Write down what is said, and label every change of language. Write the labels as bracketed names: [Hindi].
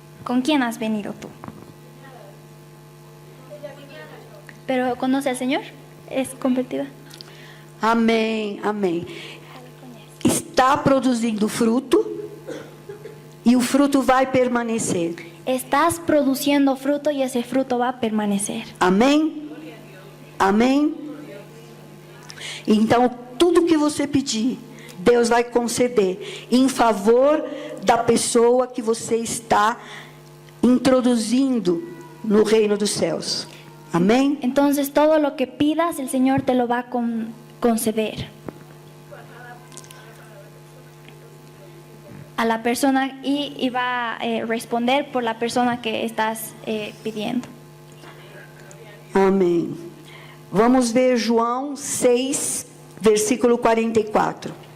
[Spanish] ¿Con quién has venido tú? ¿Pero conoce al Señor? ¿Es convertida? [Portuguese] Amém, amém. Está produzindo fruto e o fruto vai permanecer. [Spanish] Estás produciendo fruto y ese fruto va a permanecer. [Portuguese] Amém? Amém? Então, tudo que você pedir, Deus vai conceder em favor da pessoa que você está introduzindo no reino dos céus. Amém? [Spanish] Entonces todo lo que pidas, el Señor te lo va a conceder. A la persona y va a responder por la persona que estás pidiendo. [Portuguese] Amém. Vamos ver João 6, versículo 44.